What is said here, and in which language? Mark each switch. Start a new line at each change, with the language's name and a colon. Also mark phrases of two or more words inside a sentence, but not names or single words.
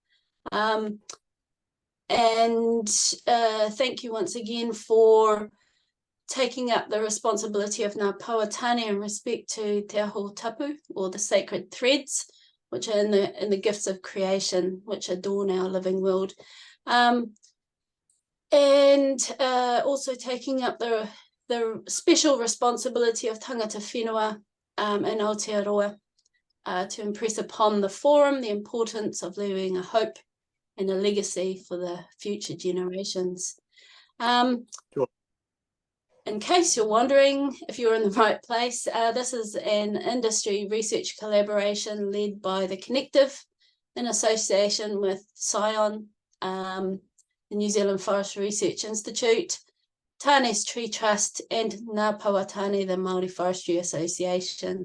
English: And thank you once again for taking up the responsibility of Ngā Pauatane in respect to Te Aho Tapu, or the sacred threads, which are in the gifts of creation, which adorn our living world. And also taking up the special responsibility of
Māori: tangata whenua
English: in Aotearoa to impress upon the forum the importance of leaving a hope and a legacy for the future generations. Sure. In case you're wondering if you're in the right place, this is an industry research collaboration led by the Connective in association with Scion, the New Zealand Forestry Research Institute, Tane's Tree Trust, and Ngā Pauatane, the Māori Forestry Association.